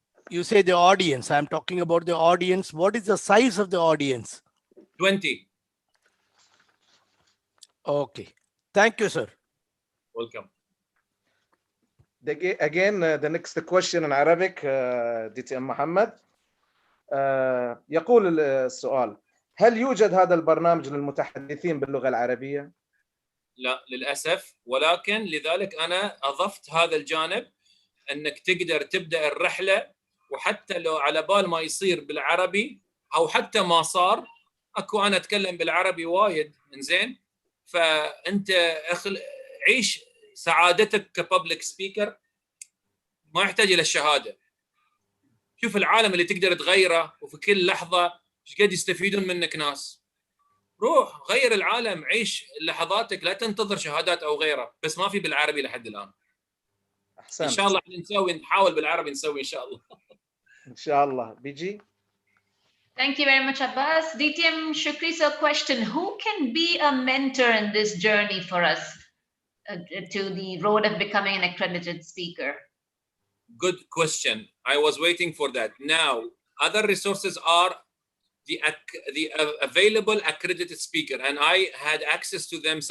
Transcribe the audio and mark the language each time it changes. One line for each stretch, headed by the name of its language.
English: You say the audience. I'm talking about the audience. What is the size of the audience? 20. Okay. Thank you, sir. Welcome. Again, the next question in Arabic, DTM محمد.
Arabic: يقول السؤال: هل يوجد هذا البرنامج للمتحدثين باللغة العربية؟ لا للأسف، ولكن لذلك أنا أضفت هذا الجانب أنك تقدر تبدأ الرحلة، وحتى لو على بال ما يصير بالعربي أو حتى ما صار، أكو أنا أتكلم بالعربي وايد، إنزين؟ فأنت عيش سعادتك كببليك سبيكر، ما يحتاج إلى الشهادة. شوف العالم اللي تقدر تغيره، وفي كل لحظة ايش قد يستفيدون منك ناس. روح غير العالم، عيش لحظاتك، لا تنتظر شهادات أو غيره، بس ما في بالعربي لحد الآن. أحسنت. إن شاء الله نحاول بالعربي نسوي إن شاء الله. إن شاء الله. بيجي.
English: Thank you very much, Abbas. DTM Shukri, so question: who can be a mentor in this journey for us to the road of becoming an accredited speaker? Good question. I was waiting for that. Now, other resources are the available accredited speaker, and I had access to them.